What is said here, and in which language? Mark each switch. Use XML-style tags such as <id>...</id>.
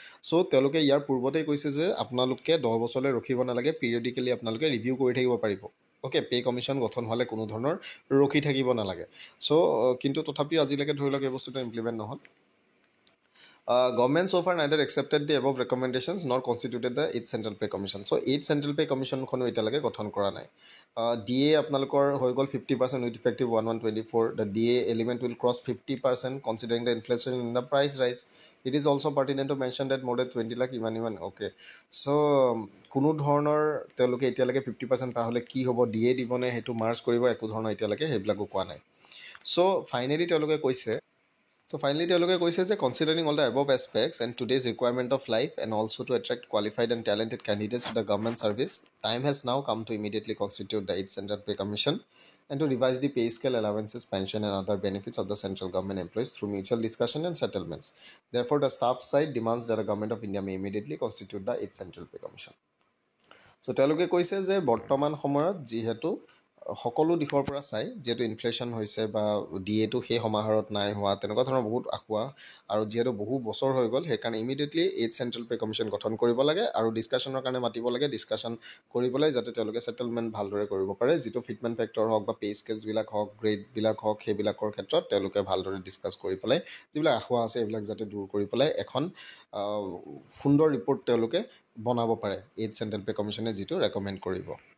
<as>চ' তেওঁলোকে ইয়াৰ পূৰ্বতেই কৈছে যে আপোনালোকে 10 বছৰলৈ ৰখিব নালাগে, পিৰিয়ডিকেলি আপোনালোকে ৰিভিউ কৰি থাকিব পাৰিব। অ'কে পে কমিশ্যন গঠন হ'লে কোনো ধৰণৰ ৰখি থাকিব নালাগে চ' কিন্তু তথাপিও আজিলৈকে ধৰি লওক এই বস্তুটো ইমপ্লিমেণ্ট নহ'ল</as> <en>Government so far neither accepted the above recommendations nor constituted the 8th Central Pay Commission. So 8th Central Pay Commission</en> <as>খনো এতিয়ালৈকে গঠন কৰা নাই</as> <en>DA</en> <as>আপোনালোকৰ হৈ গ'ল</as> <en>50% with effective 1/1/24 the DA element will cross 50% considering the inflation in the price rise. It is also pertinent to mention that more than 20 lakh ইমান okay so</en> <as>কোনো ধৰণৰ তেওঁলোকে এতিয়ালৈকে 50% পাৰ হ'লে কি হ'ব DA দিবনে সেইটো মাৰ্চ কৰিব একো ধৰণৰ এতিয়ালৈকে সেইবিলাকো কোৱা নাই</as> <en>so finally</en> <as>তেওঁলোকে কৈছে</as> <en>So finally,</en> <as>তেওঁলোকে কৈছে যে</as> <en>considering all the above aspects and today's requirement of life and also to attract qualified and talented candidates to the government service, time has now come to immediately constitute the 8th Central Pay Commission and to revise the pay scale, allowances, pension and other benefits of the central government employees through mutual discussion and settlements. Therefore, the staff side demands that the government of India may immediately constitute the 8th Central Pay Commission.</en> <as>So তেওঁলোকে কৈছে যে বৰ্তমান সময়ত যিহেতু সকলো দিশৰ পৰা চাই যেটো ইনফ্লেশ্যন হৈছে বা ডিএটো সেই সমাহাৰত নাই হোৱা তেনেকুৱা ধৰণৰ বহুত আখুৱা আৰু যেটো বহু বছৰ হৈ গ'ল সেইকাৰণে immediately 8th Central Pay Commission গঠন কৰিব লাগে আৰু ডিসকাশনৰ কাৰণে মাতিব লাগে ডিসকাশন কৰিবলৈ যাতে তেওঁলোকে সেটেলমেন্ট ভালদৰে কৰিব পাৰে যেটো ফিটমেন্ট ফেক্টৰ হওক বা পে স্কেলস বিলাক হওক গ্ৰেড বিলাক হওক সেইবিলাকৰ ক্ষেত্ৰত তেওঁলোকে ভালদৰে ডিসকাস কৰি পেলাই যিবিলাক আখুৱা আছে এইবিলাক যাতে দূৰ কৰি পেলাই এখন সুন্দৰ ৰিপৰ্ট তেওঁলোকে বনাব পাৰে 8th Central Pay Commission যেটো ৰেকমেন্ড কৰিব</as>